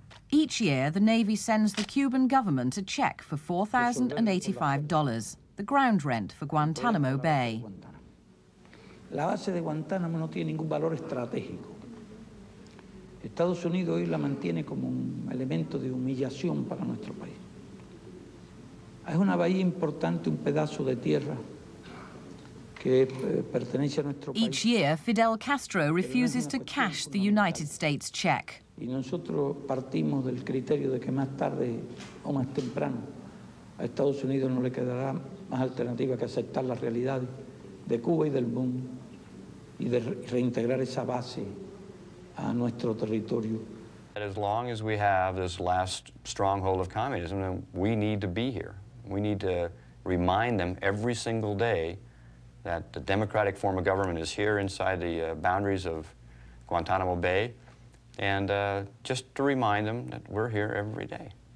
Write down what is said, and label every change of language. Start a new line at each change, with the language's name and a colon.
English: Each year, the Navy sends the Cuban government a check for $4,085, the ground rent for Guantanamo Bay.
Spanish: La base de Guantánamo no tiene ningún valor estratégico. Estados Unidos hoy la mantiene como un elemento de humillación para nuestro país. Es una bahía importante, un pedazo de tierra que pertenece a nuestro país.
English: Each year, Fidel Castro refuses to cash the United States check.
Spanish: Y nosotros partimos del criterio de que más tarde o más temprano a Estados Unidos no le quedará más alternativa que aceptar la realidad de Cuba y del mundo y de reintegrar esa base a nuestro territorio.
English: As long as we have this last stronghold of communism, we need to be here. We need to remind them every single day that the democratic form of government is here inside the boundaries of Guantanamo Bay, and just to remind them that we're here every day.